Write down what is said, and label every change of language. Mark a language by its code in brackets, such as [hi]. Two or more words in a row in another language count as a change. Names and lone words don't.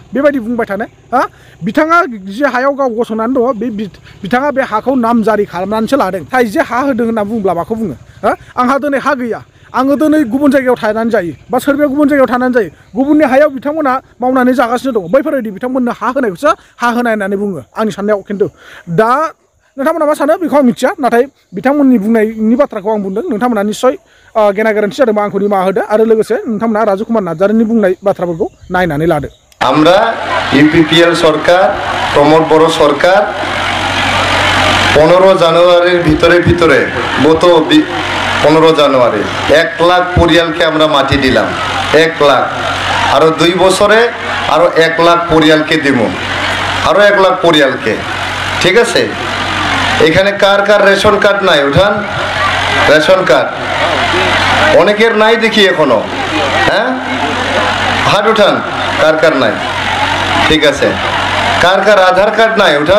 [brx] बेबायदि बुंबाय थानो हा बिथाङा जि हायाव गाव गसंनानै दङ बे बिथाङा बे हाखौ नामजारि खालामनानैसो लादों थाय जे हा होदों होनना बुंब्ला माखौ बुङो हा आंहा दिनै हा गैया आङो दिनै गुबुन जायगायाव थानानै जायो बा सोरबाया गुबुन जायगायाव थानानै जायो गुबुननि हायाव बिथांमोना मावनानै जागासिनो दङ बैफोरबायदि बिथांमोननो हा होनायखौसो हा होनाय होननानै बुङो आंनि साननायाव खिन्थु दा नोंथांमोना मा सानो बेखौ आं मिथिया नाथाय बिथांमोननि बुंनायनि बाथ्राखौ आं बुंदों नोंथांमोना निस्सय गेना गोरोन्थि जादोंबा आंखौ निमाहा होदो आरो लोगोसे नोंथांमोना राजु कुमार नार्जारिनि बुंनाय बाथ्राफोरखौ नायनानै लादो [bn] আমরা ইউপিপিএল সরকার প্রমোদ বড় সরকার 15 জানুয়ারির ভিতরে গত 15 জানুয়ারি 1 লাখ পরিয়ালকে আমরা মাটি দিলাম 1 লাখ আরো 2 বছরে আরো 1 লাখ পরিয়ালকে দিব আরো 1 লাখ পরিয়ালকে ঠিক আছে এখানে কার [en] ration card [bn] নাই উঠান [en] ration card [bn] অনেকের নাই দেখি এখনো হ্যাঁ হাত উঠান কার নাই ঠিক আছে কার আধার কার্ড নাই উঠান